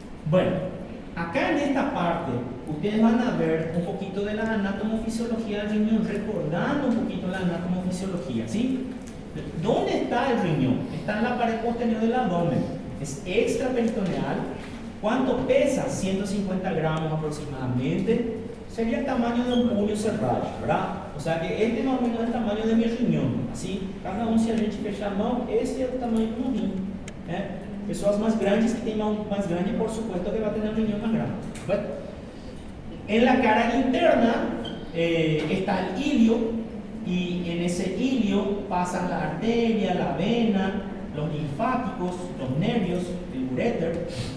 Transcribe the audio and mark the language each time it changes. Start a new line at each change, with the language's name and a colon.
Spanish: Bueno, acá en esta parte, ustedes van a ver un poquito de la anatomofisiología del riñón, recordando un poquito la anatomofisiología, ¿sí? ¿Dónde está el riñón? Está en la pared posterior del abdomen, es extraperitoneal. ¿Cuánto pesa? 150 gramos aproximadamente. Sería el tamaño de un puño cerrado, ¿verdad? O sea que este más o menos es el tamaño de mi riñón. Así, cada uno,
Portuguese: si a gente fechar a mão, esse é o tamanho do rim, né?
Spanish: Pessoas más grandes que tienen mão más grande, por supuesto que va a tener un riñón más grande. Bueno, en la cara interna está el ilio, y en ese ilio pasan la arteria, la vena, los linfáticos, los nervios, el uréter.